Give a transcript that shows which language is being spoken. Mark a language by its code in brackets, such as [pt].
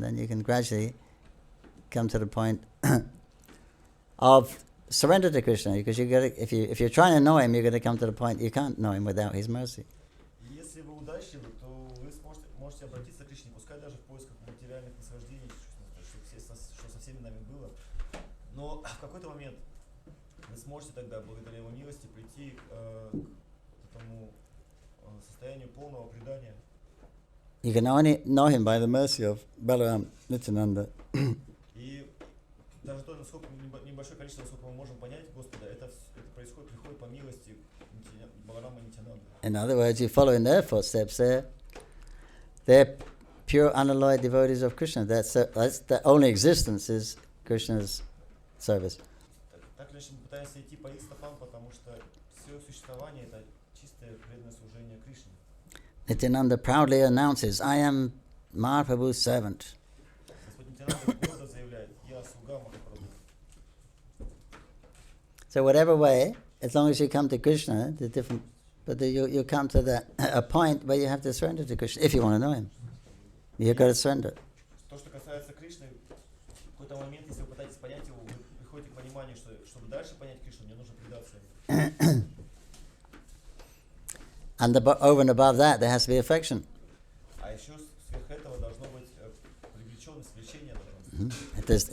[en] Then you can gradually come to the point of surrender to Krishna, because if you're trying to know Him, you're going to come to the point you can't know Him without His mercy. [ru] Если вы удачливы, то вы можете обратиться к Кришне, пускай даже в поисках материальных наслаждений, что со всеми нами было. Но в какой-то момент вы сможете тогда, благодаря Его милости, прийти к этому состоянию полного предания. [en] You can only know Him by the mercy of Balaram, Nityananda. [ru] И даже то, насколько небольшое количество, насколько мы можем понять Господа, это приходит по милости Баларама Нитянанды. [en] In other words, you follow in their footsteps. They're pure, unalloyed devotees of Krishna. That's the only existence is Krishna's service. [ru] Так лишь мы пытаемся идти по их стопам, потому что все существование это чистое преданное служение Кришне. [en] Nityananda proudly announces, I am Mahaprabhu's servant. [ru] Господь Нитянанда гордо заявляет, я слуга Махапрабху. [en] So whatever way, as long as you come to Krishna, you come to a point where you have to surrender to Krishna if you want to know Him. You've got to surrender. [ru] То, что касается Кришны, в какой-то момент, если вы пытаетесь понять его, вы приходите к пониманию, что чтобы дальше понять Кришну, мне нужно предаться ему. [en] And over and above that, there has to be affection. [ru] А еще сверх этого должно быть привлеченность, влечение должно быть.